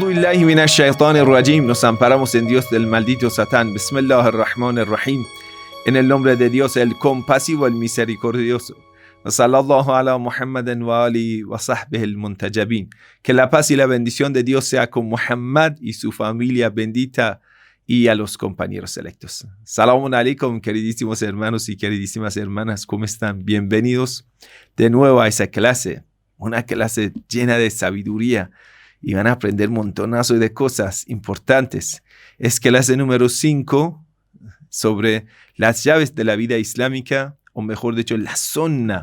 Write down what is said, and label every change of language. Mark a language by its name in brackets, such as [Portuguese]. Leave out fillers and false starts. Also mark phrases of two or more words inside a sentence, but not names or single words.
[Arabic] بالله من الشيطان الرجيم. [Spanish] Nos amparamos en Dios del maldito Satán. Bismillahirrahmanirrahim. En el nombre de Dios, el compasivo, el misericordioso. [Arabic] صلى الله على محمد وآله وصحبه المنتجبين. [Spanish] Que la paz y la bendición de Dios sea con Muhammad y su familia bendita y a los compañeros electos. [Arabic] سلام عليكم, [Spanish] queridísimos hermanos y queridísimas hermanas. ¿Cómo están? Bienvenidos de nuevo a esa clase. Una clase llena de sabiduría. Y van a aprender un montonazo de cosas importantes. Es clase número 5 sobre las llaves de la vida islámica, o mejor dicho, la sunna.